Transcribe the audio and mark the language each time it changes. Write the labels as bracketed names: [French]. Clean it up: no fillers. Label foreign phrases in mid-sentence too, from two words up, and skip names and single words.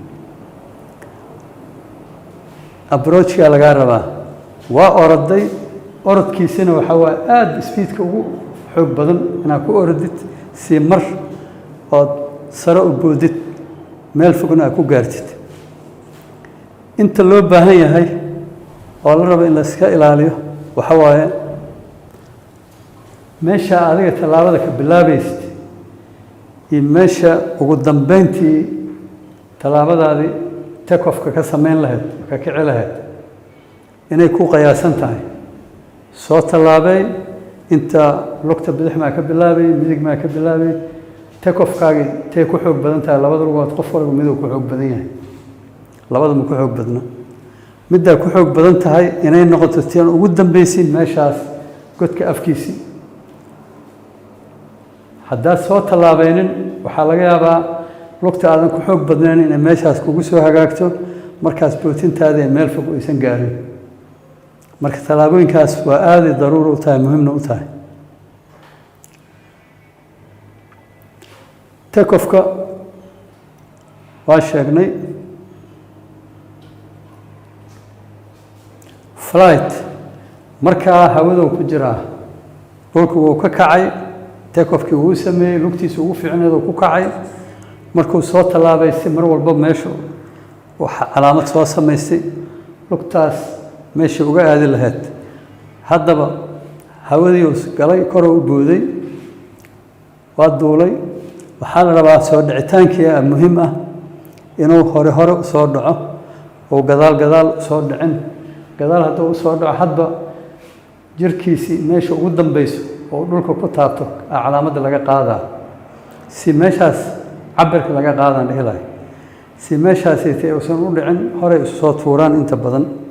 [Somali] approachka laga rabaa waa oroday orodkiisina waxa waa aad speedka ugu xoog badan inaad ku orodid si mar oo sare u boodid meel fogna ku gaartid inta loo baahan yahay oo la rabo in la iska ilaaliyo waxa waaye meesha adiga talaabada ka bilaabaysid iyo meesha ugu dambeyntii talaabadaadii [English] take off [Somali] ka sameyn lahayd ka kici lahayd inay ku qiyaasan tahay soo talaabay inta lugta bidix ma ka bilaabay midig ma ka bilaabay [English] take off [Somali] kaagi tay ku xoog badan tahay labada lugood qof walba mid uu ku xoog badan yahay labada ma ku xoog badna midda ku xoog badan tahay inay noqoto tiin ugu dambeysay meeshaas godka afkiisi haddaad soo talaabaynin waxaa laga yaabaa lugta aadan ku xoog badnayn inay meeshaas kugu soo hagaagto markaas bootintaada meel fog aysan gaarin marka talaabooyinkaas waa aad daruuri u tahay muhiimna u tahay [English] take off-ka [Somali] waa sheegnay flight markaa hawada ku jiraa dhulku wuu ka kacay [English] take off-kii [Somali] wuu sameeyey lugtiisa ugu fiicneed ku kacay markuu soo talaabay si mar walba meesha waxa calaamad soo samaystay lugtaas meesha uga aadi lahayd haddaba hawadii uu galay kor u booday waa duulay waxaa la rabaa soo dhicitaankii muhiim ah inuu hore u soo dhaco oo gadaal soo dhicin gadaal hadduu u soo dhaco hadba jirkiisii meesha ugu dambayso oo dhulka ku taabto calaamadda laga qaadaa si meeshaas cabirka laga qaadaan dhihi lahay si meeshaasitay uusan u dhicin horey isu soo tuuraan inta badan